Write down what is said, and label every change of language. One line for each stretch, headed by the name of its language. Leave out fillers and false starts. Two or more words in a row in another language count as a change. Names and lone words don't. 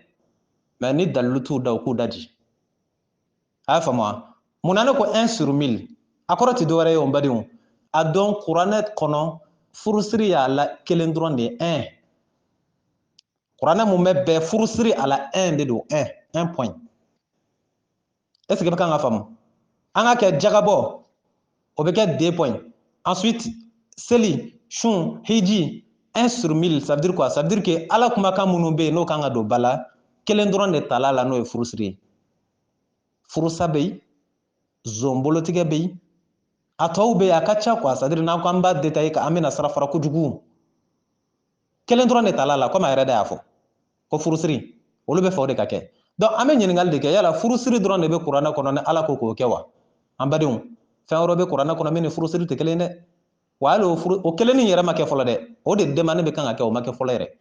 Bambara: Mais ni dalilu t'u da u k'u daji. A y'a faamu wa? Munna ne ko 1/1000? A kɔrɔ tɛ dɔwɛrɛ ye o n badenw. A dɔn kuranɛ kɔnɔ furusiri y'a la kelen dɔrɔn de ye 1. Kuranɛ mun bɛ bɛɛ furusiri a la 1 de don, 1 point.
French: Est-ce que
Bambara: i bɛ kan ka faamu? An ka kɛ jagabɔ o bɛ kɛ 2 points. Ensuite seli, sun, hiji 1/1000
French: ça veut dire quoi? Ça veut dire que
Bambara: Ala kumakan minnu bɛ yen n'o kan ka don ba la kelen dɔrɔn de tala la n'o ye furusiri ye. Furusa bɛ yen, zonbolotigɛ bɛ yen, a tɔw bɛ yen a ka ca
French: quoi, c'est à dire
Bambara: n'an ko an b'a détailler ka an bɛna sira fara kojugu. Kelen dɔrɔn de tala la comme a yɛrɛ de y'a fɔ ko furusiri olu bɛ fɛ o de ka kɛ. Donc an bɛ ɲininkali de kɛ yala furusiri dɔrɔn de bɛ kuranɛ kɔnɔ ni Ala ko k'o kɛ wa? An badenw fɛn wɛrɛ bɛ kuranɛ kɔnɔ min ni furusiri tɛ kelen dɛ. Wa hali o kelen yɛrɛ ma kɛ fɔlɔ dɛ. O de demande bɛ kan ka kɛ o ma kɛ fɔlɔ yɛrɛ.